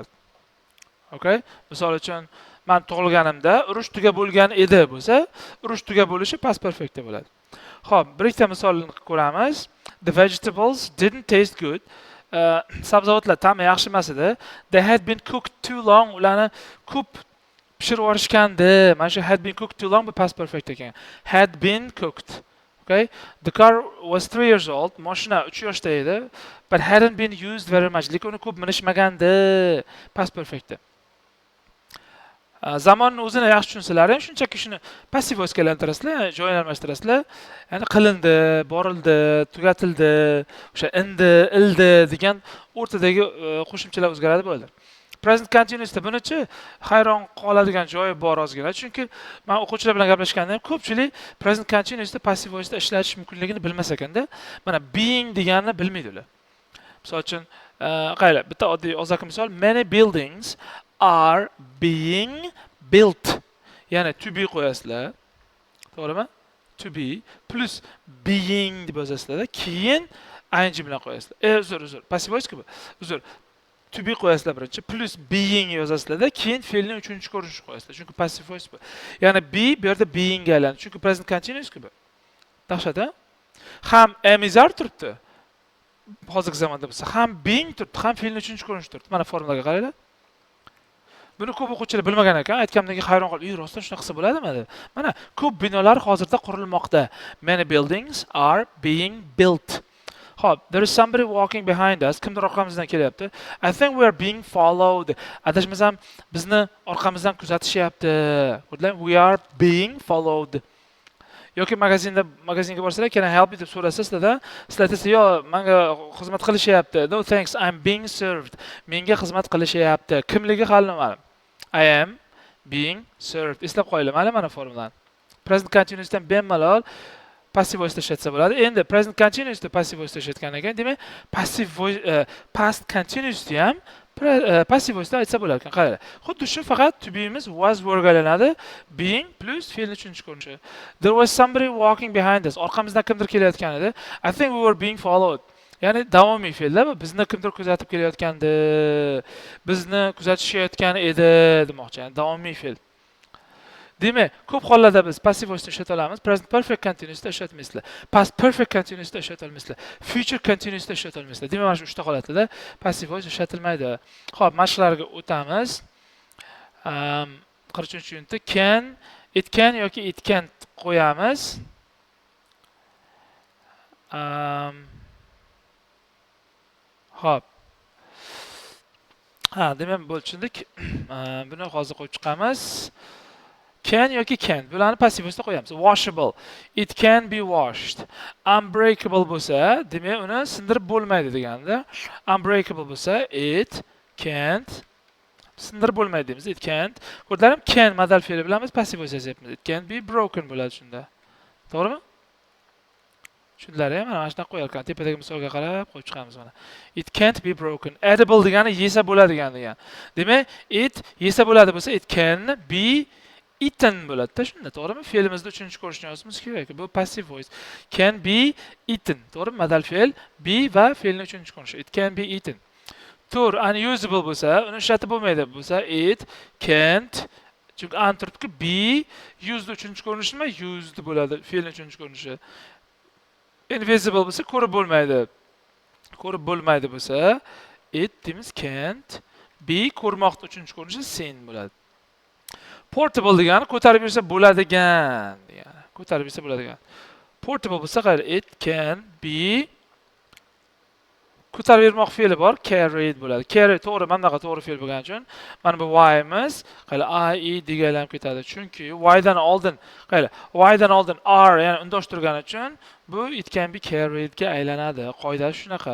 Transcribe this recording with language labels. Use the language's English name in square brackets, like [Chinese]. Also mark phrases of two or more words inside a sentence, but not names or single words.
[English] Okay? [Uzbek] Misol uchun, men tug'ilganimda urush tugab bo'lgan edi bo'lsa, urush tugab bo'lishi [English] past perfect [Uzbek] bo'ladi. Xo'p, bir ikkita misolni ko'ramiz. [English] The vegetables didn't taste good. [Uzbek] Sabzavotlar ta'mi yaxshi emas edi. [English] They had been cooked too long. [Uzbek] Ularni ko'p pishirib yorishgandi. Mana shu [English] had been cooked too long [Uzbek] bu [English] past perfect [Uzbek] ekan. [English] Had been cooked. Okay? The car was 3 years old. [Uzbek] Mashina 3 yoshda edi, [English] but hadn't been used very much. [Uzbek] Lekin uni ko'p minishmagandi. [English] Past perfect. [Uzbek] Zamonni o'zini yaxshi tushunsalar ham shunchaki shuni [English] passive voice [Uzbek] ga aylantirasizlar, joy almashtirasizlar. Ya'ni qilindi, borildi, tugatildi, o'sha indi, ildi degan o'rtadagi qo'shimchalar o'zgaradi bo'ldi. [English] Present continuousda [Uzbek] bunichi hayron qoladigan joyi bor ozgina. Chunki men o'quvchilar bilan gaplashganda ham ko'pchilik [English] present continuousda passive voice [Uzbek] da ishlatish mumkinligini bilmas ekanda, mana being deganini bilmaydi ular. Misol uchun, qayla bitta oddiy og'zaki misol, [English] many buildings are being built. [Uzbek] Ya'ni [English] to be [Uzbek] qo'yasizlar. To'g'rimi? [English] To be plus being [Uzbek] deb yozasizlar. Keyin ing bilan qo'yasizlar. Uzr. [English] Passive voice [Uzbek] ku bu. Uzr. [English] To be [Uzbek] qo'yasizlar birinchi, [English] plus being [Uzbek] yozasizlar, keyin fe'lning uchinchi ko'rinishini qo'yasizlar. Chunki [English] passive voice [Uzbek] bu. Ya'ni be bu yerda being ga aylandi. Chunki [English] present continuous [Uzbek] ku bu. Dahshat-a? Ham [English] am is are [Uzbek] turibdi. Hozirgi zamonda bo'lsa, ham being turibdi, ham fe'lning uchinchi ko'rinishi turibdi. Mana formulaga qaranglar. Buni ko'p o'quvchilar bilmagan ekan. Aytganimdan hayron qolib, rostdan shunaqa qilsa bo'ladimi deb. Mana ko'p binolar hozirda qurilmoqda. [English] Many buildings are being built. Hop, there is somebody walking behind us. [Uzbek] Kimdir orqamizdan kelyapti. [English] I think we are being followed. [Uzbek] Adashmasam bizni orqamizdan kuzatishyapti. [English] We are being followed. [Uzbek] Yoki magazinga borsalar, [English] can I help you [Uzbek] deb so'rasa sizlar aytasiz, "Yo'q, menga xizmat qilishyapti." [English] No thanks, I'm being served. [Uzbek] Menga xizmat qilishyapti. Kimligi hali noma'lum. [English] I am being served. [Uzbek] Eslab qo'yinglar, mana formulani. [English] Present continuous [Uzbek] dan bemalol [English] passive voice [Uzbek] ishlatsa bo'ladi. Endi [English] present continuous [Uzbek] da [English] passive voice [Uzbek] ishlatgan ekan, demak [English] passive voice past continuous [Uzbek] ham [English] passive voice [Uzbek] da aytsa bo'lar ekan. Qaranglar. Xuddi shu, faqat [English] to be [Uzbek] imiz was verga aylanadi. [English] Being plus [Uzbek] fe'lning uchinchi ko'rinishi. [English] There was somebody walking behind us. [Uzbek] Orqamizdan kimdir kelayotgan edi. [English] I think we were being followed. [Uzbek] Ya'ni davomiy fe'llar bu, bizni kimdir kuzatib kelayotgandi, bizni kuzatishayotgan edi demoqchi. Ya'ni davomiy fe'l. Demak, ko'p hollarda biz [English] passive voice [Uzbek] ishlata olamiz. [English] Present perfect continuous [Uzbek] da ishlatmaysizlar. [English] Past perfect continuous [Uzbek] da ishlata olmaysizlar. [English] Future continuous [Uzbek] da ishlata olmaysizlar. Demak, mana shu 3 ta holatda [English] passive voice [Uzbek] ishlatilmaydi. Xo'p, mashqlarga o'tamiz. 43-yunitda can, [English] it can [Uzbek] yoki [English] it can't [Uzbek] qo'yamiz. Xo'p. Demak, bo'lib tushundik. Buni hozir qo'yib chiqamiz. Can yoki can't. Bularni [English] passiv voice'da [Uzbek] qo'yamiz. [English] Washable. It can be washed. [Uzbek] Unbreakable bo'lsa, demak uni sindirib bo'lmaydi deganda. Unbreakable bo'lsa, [English] it can't [Uzbek] sindirib bo'lmaydi deymiz. [English] It can't. [Uzbek] Ko'rdilarim, can modal fe'li bilan biz [English] passiv voice [Uzbek] yozyapmiz. [English] It can be broken [Uzbek] bo'ladi shunda. To'g'rimi? Tushundilar-a? Mana shunaqa qo'yar ekan. Tepadagi misolga qarab qo'yib chiqamiz mana. [English] It can't be broken. [Uzbek] Edible degani yesa bo'ladigan degan. Demak, it yesa bo'ladi bo'lsa, [English] it can be eaten [Uzbek] bo'ladi-da shunda, to'g'rimi? Fe'limizda 3-ko'rishni yozishimiz kerak. [English] Bu passive voice. Can be eaten. [Uzbek] To'g'rimi? Modal fe'l be va fe'lning 3-ko'rinishi. [English] It can be eaten. [Uzbek] Tur unusable bo'lsa, uni ishlatib bo'lmaydi bo'lsa, [English] it can't, [Uzbek] chunki an turibdi, [English] be used [Uzbek] 3-ko'rinishi nima? Used bo'ladi, fe'lning 3-ko'rinishi. Invisible bo'lsa, ko'rib bo'lmaydi. Ko'rib bo'lmaydi bo'lsa, it deymiz [English] can't be [Uzbek] ko'rmoqni 3-ko'rinishi seen bo'ladi. Portable degani ko'tarib yursa bo'ladigan degani. Ko'tarib yursa bo'ladigan. Portable bo'lsa, qayeri [English] it can be [Uzbek] ko'tarib yurmoq fe'li bor, carried bo'ladi. Carry to'g'ri, mana bunaqa to'g'ri fe'l bo'lgani uchun mana bu y'imiz qayeri I e deganlar ketadi. Chunki y'dan oldin, qayeri y'dan oldin are, ya'ni undosh turgani uchun bu [English] it can be carried [Uzbek] ga aylanadi. Qoida shunaqa.